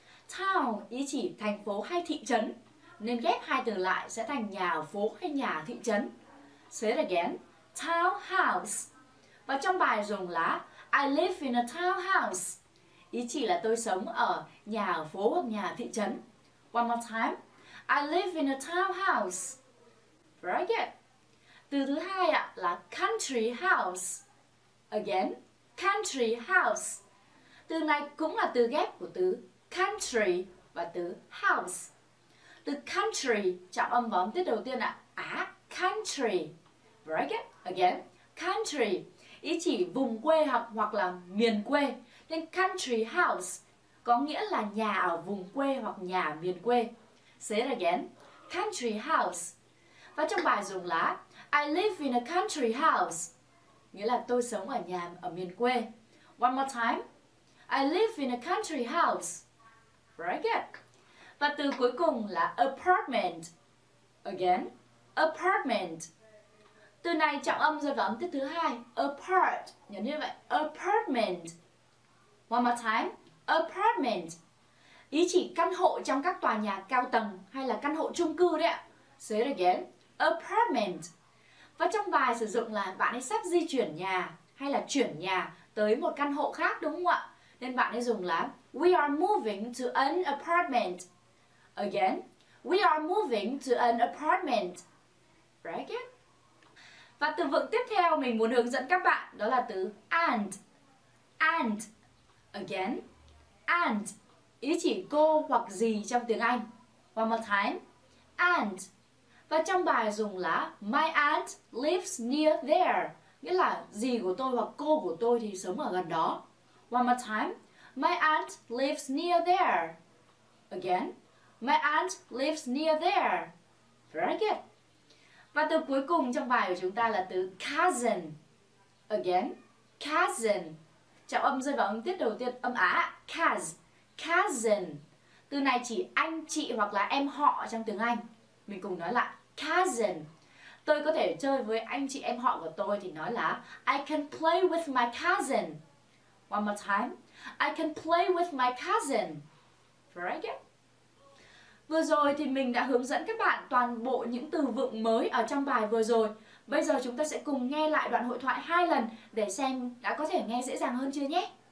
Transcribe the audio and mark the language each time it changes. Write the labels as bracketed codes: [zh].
[vi] Town ý chỉ thành phố hay thị trấn, nên ghép hai từ lại sẽ thành nhà ở phố hay nhà ở thị trấn. [en] Say it again, townhouse. [vi] Và trong bài dùng là [en] I live in a townhouse. [vi] Ý chỉ là tôi sống ở nhà ở phố hoặc nhà ở thị trấn. [en] One more time, I live in a townhouse. Very good. [vi] Từ thứ hai ạ là country house. [en] Again, country house. [vi] Từ này cũng là từ ghép của từ country và từ house. Từ country trọng âm vào âm tiết đầu tiên ạ. Country. [en] Very good. [vi] Again, country ý chỉ vùng quê hoặc là miền quê, nên country house có nghĩa là nhà ở vùng quê hoặc nhà ở miền quê. [en] Say it again, country house. [vi] Và trong bài dùng là [en] I live in a country house, [vi] nghĩa là tôi sống ở nhà ở miền quê. [en] One more time, I live in a country house. Very good. [vi] Và từ cuối cùng là apartment. [en] Again, apartment. [vi] Từ này trọng âm rơi vào âm tiết thứ hai. [en] Apart. [vi] Nhớ như vậy. [en] Apartment. One more time. Apartment. [vi] Ý chỉ căn hộ trong các tòa nhà cao tầng hay là căn hộ chung cư đấy ạ. [en] Say it again. Apartment. [vi] Và trong bài sử dụng là bạn ấy sắp di chuyển nhà hay là chuyển nhà tới một căn hộ khác, đúng không ạ? Nên bạn ấy dùng là [en] we are moving to an apartment. Again, we are moving to an apartment. Right? [vi] Và từ vựng tiếp theo mình muốn hướng dẫn các bạn đó là từ and. And. [en] Again, and. [vi] Ý chỉ cô hoặc gì trong tiếng Anh. [en] One more time. And. [vi] Và trong bài dùng là [en] my aunt lives near there. [vi] Nghĩa là dì của tôi hoặc cô của tôi thì sống ở gần đó. [en] One more time. My aunt lives near there. Again. My aunt lives near there. Very good. [vi] Và từ cuối cùng trong bài của chúng ta là từ cousin. Again, cousin. Trọng âm rơi vào âm tiết đầu tiên âm Á. Cousin. Từ này chỉ anh, chị hoặc là em họ trong tiếng Anh. Mình cùng nói lại. Cousin. Tôi có thể chơi với anh chị em họ của tôi thì nói là [en] I can play with my cousin. One more time. I can play with my cousin. Very good. [vi] Vừa rồi thì mình đã hướng dẫn các bạn toàn bộ những từ vựng mới ở trong bài vừa rồi. Bây giờ chúng ta sẽ cùng nghe lại đoạn hội thoại 2 lần để xem đã có thể nghe dễ dàng hơn chưa nhé.